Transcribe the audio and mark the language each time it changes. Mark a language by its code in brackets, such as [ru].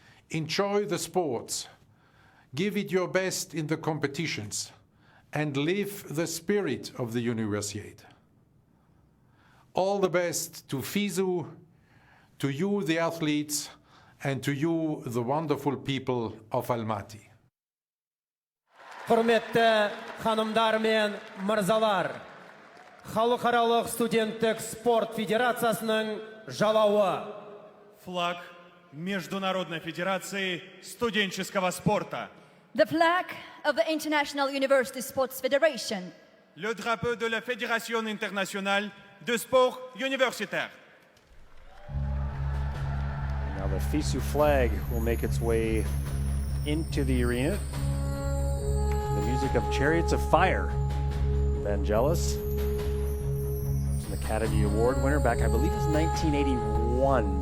[en] Enjoy the sports, give it your best in the competitions, and live the spirit of the Universiade. All the best to FISU, to you the athletes, and to you the wonderful people of Almaty. [kk] Құрметті ханымдар мен мырзалар, Халықаралық студенттік спорт федерациясының жалауы. [ru] Флаг Международной Федерации студенческого спорта. [en] The flag of the International University Sports Federation. [fr] Le drapeau de la Fédération internationale de sport universitaire. [en] Now the FISU flag will make its way into the arena. The music of Chariots of Fire. Vangelis, an Academy Award winner back, I believe it was 1981.